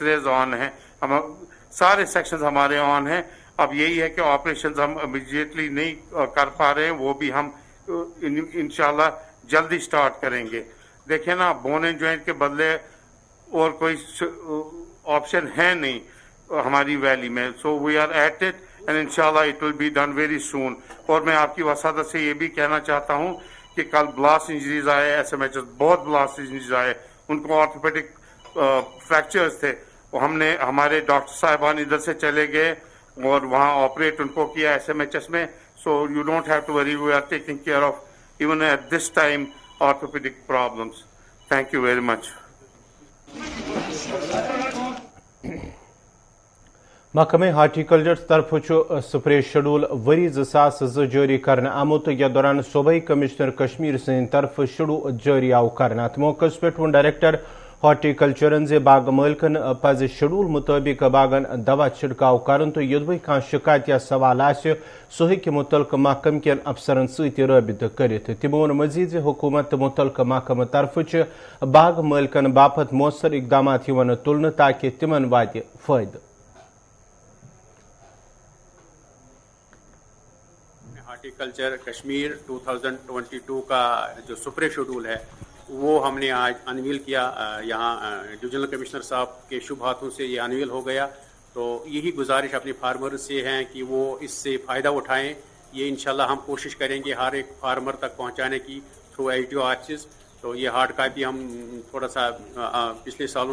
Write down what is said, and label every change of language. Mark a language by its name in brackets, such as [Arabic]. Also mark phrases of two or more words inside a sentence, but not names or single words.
[Urdu] ریز آن ہیں سارے سیکشنز ہمارے آن ہیں اب یہی ہے کہ آپریشنز ہم امیڈیٹلی نہیں کر پا رہے ہیں وہ بھی ہم انشاءاللہ جلدی سٹارٹ کریں گے دیکھیں [English] نا بون and joint [Urdu] کے بدلے اور کوئی آپشن ہے نہیں ہماری ویلی میں [English] so we are at it [Urdu] اینڈ انشاءاللہ [English] it will be done very soon [Urdu] اور میں آپ کی وسادت سے یہ بھی کہنا چاہتا ہوں کہ کل [English] blast injuries [Urdu] آئے ایس ایم ایچ بہت [English] blast injuries [Urdu] آئے ان کو [English] orthopedic fractures [Urdu] تھے وہ ہم نے ہمارے ڈاکٹر صاحبان ادھر سے چلے گئے اور وہاں آپریٹ ان کو کیا ایس ایم ایچ ایس میں [English] so you don't have to worry we are taking care of even at this time orthopedic problems thank you very much [Kashmiri] محکمہ ہارٹیکلچر طرف [English] spray schedule [Kashmiri] وری 2002 جاری کرنے آمت یتھ دوران صوبائی کمشنر کشمیر سند طرف شیڈول جاری آو کرنے ات موقع پہ ڈائریکٹر ہارٹیکلچرن زِ باغ مالکن پز شیڈول مطابق باغن دوا چھڑکاو کرن تو یدوے کھانا شکایت یا سوال آسہ سہ ہیکہ متعلقہ محکمہ کین افسرن ست رابطہ کرت تمو ووٚن مزید زِ حکومت متعلقہ محکمہ طرف باغ مالکن باپت مؤثر اقدامات یوان تلنہ تاکہ تمن واتہ فائدہ [Urdu] ہارٹیکلچر کشمیر 2022 کا جو [English] spray schedule [Urdu] ہے وہ ہم نے آج انویل کیا یہاں [English] divisional commissioner [Urdu] صاحب کے شبھ ہاتھوں سے یہ انویل ہو گیا تو یہی گزارش اپنے فارمرز سے ہیں کہ وہ اس سے فائدہ اٹھائیں یہ انشاءاللہ ہم کوشش کریں گے ہر ایک فارمر تک پہنچانے کی [English] through HDO offices [Urdu] تو یہ [English] hard copy [Urdu] ہم تھوڑا سا پچھلے سالوں